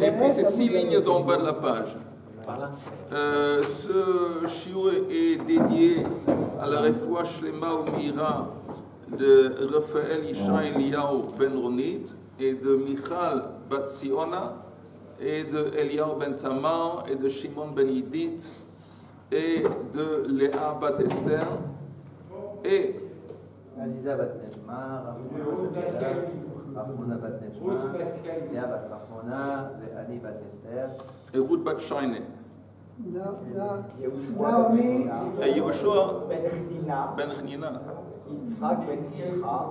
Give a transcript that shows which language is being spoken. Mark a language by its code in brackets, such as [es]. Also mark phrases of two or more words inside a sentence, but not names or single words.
[fr] Et puis c'est 6 lignes d'en bas de la page. Ce shiur est dédié à la [he] רפואה שלמה [fr] Umira de Raphaël Isha Eliyahu Ben Ronit et de Michal Bat Siona et de Eliyahu Ben Tamar et de Shimon Ben Yidit et de Léa Bat Esther et Aziza Bat Nechma, Rachmona Bat Nechma, Léa Bat Rachmona, Léani Bat Esther et Ruth Bat Shaine. Naomi Et Yehoshua Ben Ben Chnina, Yitzhak Ben Simcha,